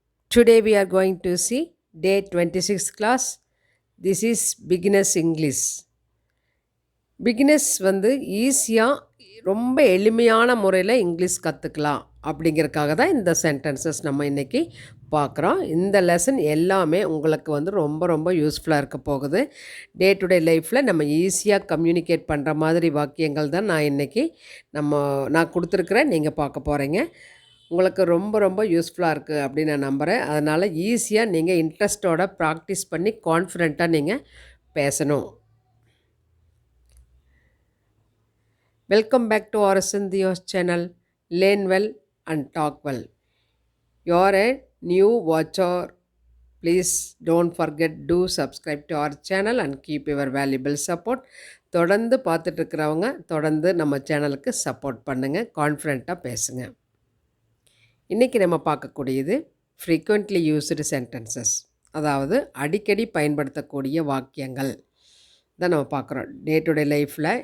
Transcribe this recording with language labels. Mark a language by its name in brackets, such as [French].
[English] Today we are going to see day 26 class. This is beginners English. [Tamil] Beginners ஈஸியாக ரொம்ப எளிமையான முறையில் English கற்றுக்கலாம் அப்படிங்கிறதுக்காக தான் இந்த சென்டென்சஸ் நம்ம இன்றைக்கி பார்க்குறோம். இந்த லெசன் எல்லாமே உங்களுக்கு ரொம்ப ரொம்ப யூஸ்ஃபுல்லாக இருக்க போகுது. டே டு டே லைஃப்பில் நம்ம ஈஸியாக கம்யூனிகேட் பண்ணுற மாதிரி வாக்கியங்கள் தான் நான் இன்றைக்கி நான் கொடுத்துருக்குறேன். நீங்கள் பார்க்க போகிறீங்க. உங்களுக்கு ரொம்ப ரொம்ப யூஸ்ஃபுல்லாக இருக்குது அப்படின்னு நான் நம்புகிறேன். அதனால் ஈஸியாக நீங்கள் இன்ட்ரெஸ்ட்டோட ப்ராக்டிஸ் பண்ணி கான்ஃபிடெண்ட்டாக நீங்கள் பேசணும். [English] Welcome back to RSN.DHIYA'S channel. Learn well and talk well. You are a new watcher. Please don't forget to subscribe to our channel and keep your valuable support. [Tamil] தொடர்ந்து பார்த்துட்டு இருக்கிறவங்க தொடர்ந்து நம்ம சேனலுக்கு சப்போர்ட் பண்ணுங்கள், கான்ஃபிடெண்ட்டாக பேசுங்க. இன்றைக்கி நம்ம பார்க்கக்கூடியது [English] frequently used sentences, [Tamil] அதாவது அடிக்கடி பயன்படுத்தக்கூடிய வாக்கியங்கள் தான் நம்ம பார்க்குறோம் டே டு டே லைஃப்பில்.